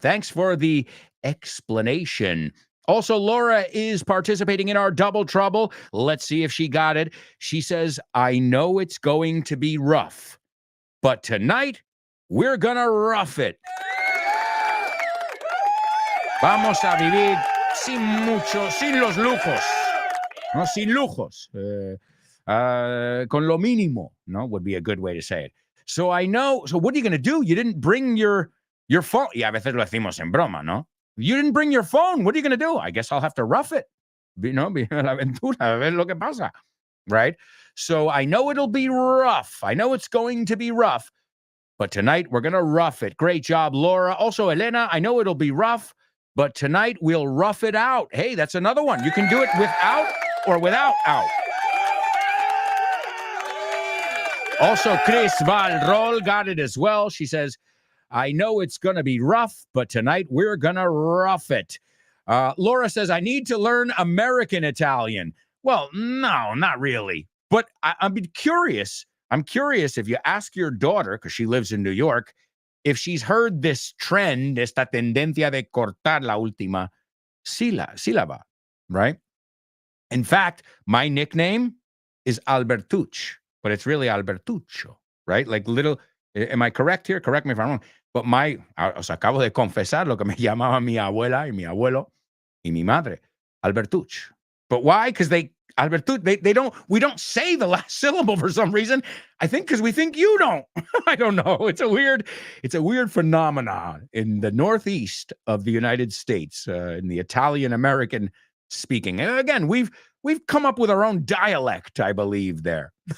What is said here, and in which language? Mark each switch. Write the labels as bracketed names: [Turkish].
[English] Thanks for the explanation. Also, Laura is participating in our double trouble. Let's see if she got it. She says, I know it's going to be rough, but tonight we're gonna rough it. [Spanish] Vamos a vivir sin los lujos. No, sin lujos. Con lo mínimo, no, [English] would be a good way to say it. So I know, so what are you going to do? You didn't bring your phone. [Spanish] Y a veces lo decimos en broma, ¿no? [English] You didn't bring your phone. What are you going to do? I guess I'll have to rough it. [Spanish] La aventura, a ver lo que pasa. [English] Right? So I know it'll be rough. I know it's going to be rough. But tonight we're going to rough it. Great job, Laura. Also, Elena, I know it'll be rough, but tonight we'll rough it out. Hey, that's another one. You can do it without or without out. Also, Chris Valrol got it as well. She says, I know it's going to be rough, but tonight we're going to rough it. Laura says, I need to learn American Italian. Well, no, not really. But I'm curious. I'm curious if you ask your daughter, because she lives in New York, if she's heard this trend, [Spanish] esta tendencia de cortar la última sílaba, [English] right? In fact, my nickname is Albertuch, but it's really Albertucho, right? Like little, am I correct here? Correct me if I'm wrong. But [Spanish] os acabo de confesar lo que me llamaba mi abuela y mi abuelo y mi madre, Albertuch. [English] But why? Because we don't say the last syllable for some reason. I think because we think you don't. I don't know. It's a weird phenomenon in the Northeast of the United States, in the Italian-American speaking. And again, we've come up with our own dialect, I believe, there.